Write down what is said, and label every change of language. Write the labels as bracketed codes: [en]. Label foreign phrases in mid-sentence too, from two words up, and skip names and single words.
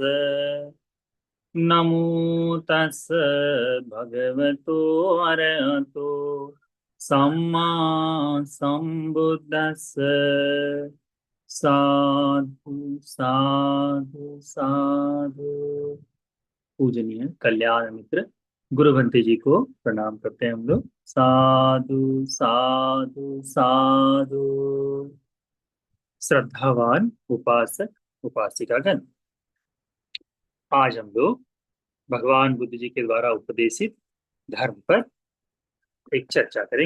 [pi] नमो तस् भगवतो अरहतो सम्मा सम्बुद्धस्स। साधु साधु साधु। [hi] पूजनीय कल्याण मित्र गुरु भंते जी को प्रणाम करते हैं हम लोग। [pi] साधु साधु साधु। [hi] श्रद्धावान उपासक उपासिकागण, आज हम लोग भगवान बुद्ध जी के द्वारा उपदेशित धर्म पर एक चर्चा करेंगे।